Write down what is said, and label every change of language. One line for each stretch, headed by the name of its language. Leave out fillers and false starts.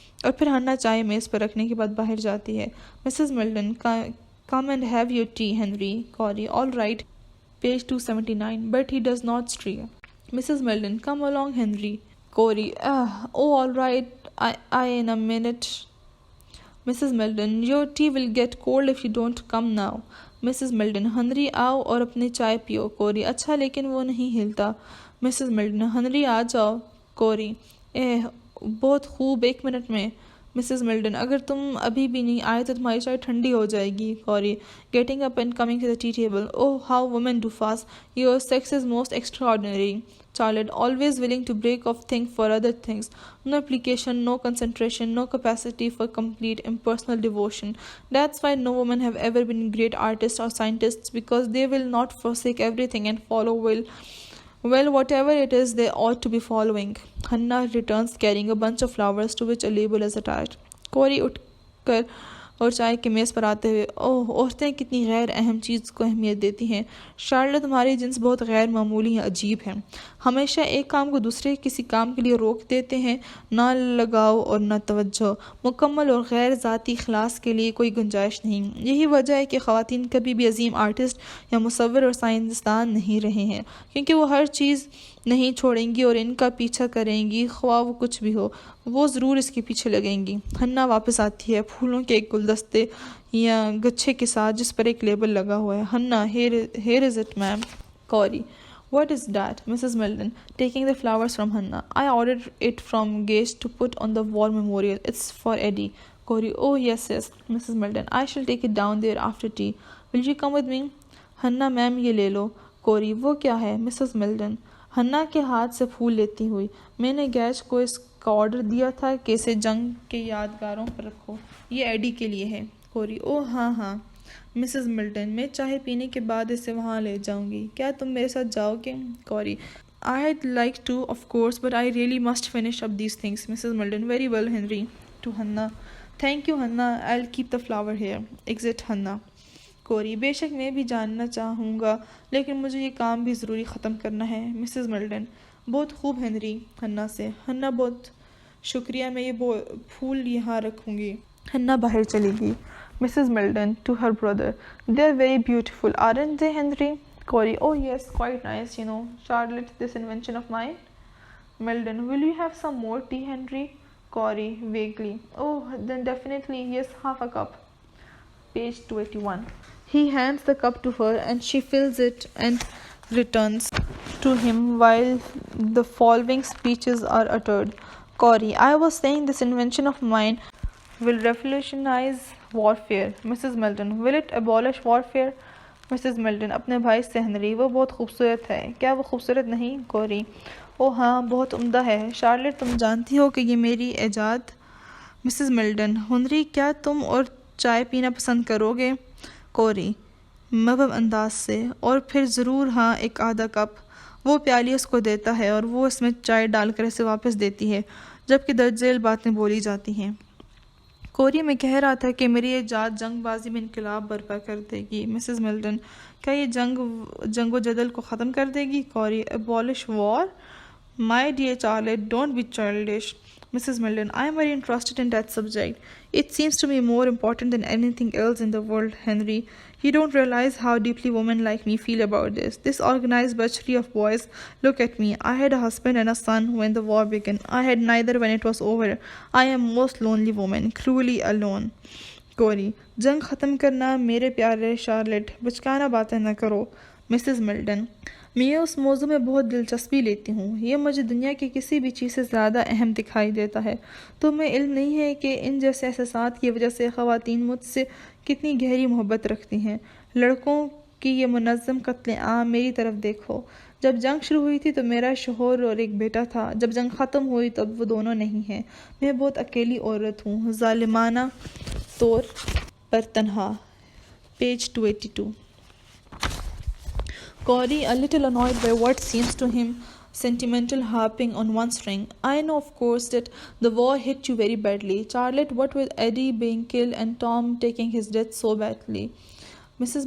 Hindi: और फिर हन्ना चाय मेज़ पर रखने के बाद बाहर जाती है। Mrs Milton,
English: come and have your tea,
Hindi: Henry. Carry,
English: All right. Page 279, but he does not stir. Mrs Milton, come along, Henry. Corey, oh all right, I in a minute. Mrs. Milton, your tea will get cold if you don't come now. Mrs.
Hindi: Milton, Henry आओ और अपनी चाय पियो। कोरी, अच्छा लेकिन वो नहीं हिलता। Mrs. Milton, हनरी आ जाओ। कोरी, बहुत खूब, 1 मिनट में। मिसेस मिल्टन, अगर तुम अभी भी नहीं आए तो तुम्हारी चाय ठंडी हो जाएगी।
English: Corey, getting up and coming to the tea table, oh how women do fast, your sex is most extraordinary. Charlotte, always willing to break off things for other things. No application, no concentration, no capacity for complete impersonal devotion. That's why no women have ever been great artists or scientists, because they will not forsake everything and follow well, whatever it is they ought to be following. Hannah returns carrying a bunch of flowers to which a label is attached.
Hindi: Corey उठकर और चाय के मेज़ पर आते हुए, ओह औरतें कितनी गैर अहम चीज़ को अहमियत देती हैं। शार्लेट, तुम्हारी जिन्स बहुत गैर मामूली अजीब है। हमेशा एक काम को दूसरे किसी काम के लिए रोक देते हैं, ना लगाव और ना तवज्जो। मुकम्मल और गैर ज़ाती इखलास के लिए कोई गुंजाइश नहीं। यही वजह है कि ख़वातीन कभी भी अजीम आर्टिस्ट या मुसव्विर और साइंसदान नहीं रहे हैं, क्योंकि वो हर चीज़ नहीं छोड़ेंगी और इनका पीछा करेंगी, ख्वाह वो कुछ भी हो, वो ज़रूर इसके पीछे लगेंगी। हन्ना वापस आती है फूलों के एक गुलदस्ते या गुच्छे के साथ जिस पर एक लेबल लगा हुआ है।
English: Hannah, here is it ma'am. Corey, what is that? Mrs. Milton, taking the flowers from Hannah. I ordered it from Gage to put on the war memorial. It's for Eddie. Corey, oh yes, Mrs. Milton, I shall take it down there after tea. Will you come with me?
Hindi: Hannah, ma'am ये ले लो। कोरी, वो क्या है? Mrs Milton, हन्ना के हाथ से फूल लेती हुई, मैंने गैज को इसका ऑर्डर दिया था कि इसे जंग के यादगारों पर रखो, ये एडी के लिए है। कोरी, ओह हाँ मिसेस मिल्टन, मैं चाय पीने के बाद इसे वहाँ ले जाऊँगी, क्या तुम मेरे साथ जाओगे?
English: Corey, I'd like to, of course, but I really must finish up these things. Mrs. Milton, very well, Henry. To Hannah, thank you, Hannah. I'll keep the flower here. Exit Hannah.
Hindi: कोरी, बेशक मैं भी जानना चाहूँगा, लेकिन मुझे ये काम भी ज़रूरी ख़त्म करना है। मिसेस मिल्टन, बहुत खूब हेनरी। हन्ना से, हन्ना बहुत शुक्रिया, मैं ये फूल यहाँ रखूँगी। हन्ना बाहर चलेगी।
English: Mrs Milton to her brother, they are very beautiful, aren't they Henry? Corey, oh yes, quite nice, you know. Charlotte, this invention of mine. Milton, will you have some more tea, Henry? Corey, vaguely, oh then definitely yes, half a cup. Page 281. He hands the cup to her and she fills it and returns to him while the following speeches are uttered. Corey, I was saying this invention of mine will revolutionize warfare. Mrs. Milton, will it abolish warfare? Mrs.
Hindi: Milton, अपने भाई से Henry, वो बहुत खूबसूरत है, क्या वो खूबसूरत नहीं? कोरी, ओ हाँ, बहुत उम्दा है। शार्लेट, तुम जानती हो कि ये मेरी ईजाद। मिसेस मिल्टन, हेनरी, क्या तुम और चाय पीना पसंद करोगे? कोरी, मबहम अंदाज से, और फिर ज़रूर हाँ, एक आधा कप। वो प्याली उसको देता है और वो इसमें चाय डालकर इसे वापस देती है, जबकि दर्जेल बातें बोली जाती हैं। कोरी, मैं कह रहा था कि मेरी ईजाद जंगबाजी में इनकलाब बर्पा कर देगी। मिसेस मिल्टन, क्या ये जंग व जदल को ख़त्म कर देगी?
English: Corey, abolish war? My dear Charlotte, don't be childish. Mrs. Milton, I am very interested in that subject. It seems to me more important than anything else in the world, Henry. You don't realize how deeply women like me feel about this. This organized butchery of boys. Look at me. I had a husband and a son when the war began. I had neither when it was over. I am most lonely woman, cruelly alone.
Hindi: कोरी, जंग ख़त्म करना मेरे प्यारे Charlotte, बचकाना बातें न करो। Mrs Milton, मैं उस मौजू में बहुत दिलचस्पी लेती हूँ, ये मुझे दुनिया की किसी भी चीज़ से ज़्यादा अहम दिखाई देता है। तुम्हें इल्म नहीं है कि इन जैसे एहसासात की वजह से ख़वातीन मुझसे कितनी गहरी मोहब्बत रखती हैं। लड़कों की ये मुनज़्ज़म कत्ले आम, मेरी तरफ देखो। जब जंग शुरू हुई थी तो मेरा शोहर और एक बेटा था, जब जंग ख़त्म हुई तब वो दोनों नहीं हैं। मैं बहुत अकेली औरत हूँ, ज़ालिमाना तौर पर तन्हा। Page 282.
English: Corey, a little annoyed by what seems to him sentimental harping on one string. I know, of course, that the war hit you very badly. Charlotte, what with Eddie being killed and Tom taking his death so badly? Mrs.